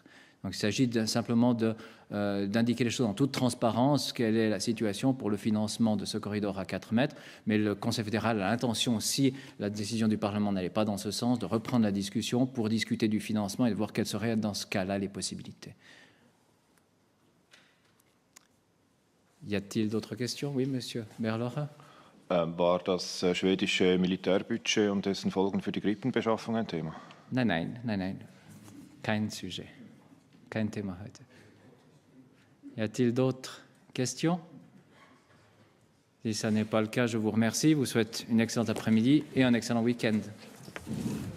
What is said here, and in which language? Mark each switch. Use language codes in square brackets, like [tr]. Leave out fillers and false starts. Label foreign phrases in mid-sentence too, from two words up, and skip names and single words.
[fr] Donc il s'agit simplement d'indiquer les choses en toute transparence, quelle est la situation pour le financement de ce corridor à 4 mètres. Mais le Conseil fédéral a l'intention, si la décision du Parlement n'allait pas dans ce sens, de reprendre la discussion pour discuter du financement et de voir quelles seraient dans ce cas-là les possibilités. Y a-t-il d'autres questions? Oui, Monsieur Berlocher. [de] War das schwedische Militärbudget und dessen Folgen für die Grippenbeschaffung ein Thema? Nein. Kein sujet. Kein Thema heute. [fr] Y a-t-il d'autres questions? Si ce n'est pas le cas, je vous remercie, vous souhaite une excellente après-midi et un excellent week-end.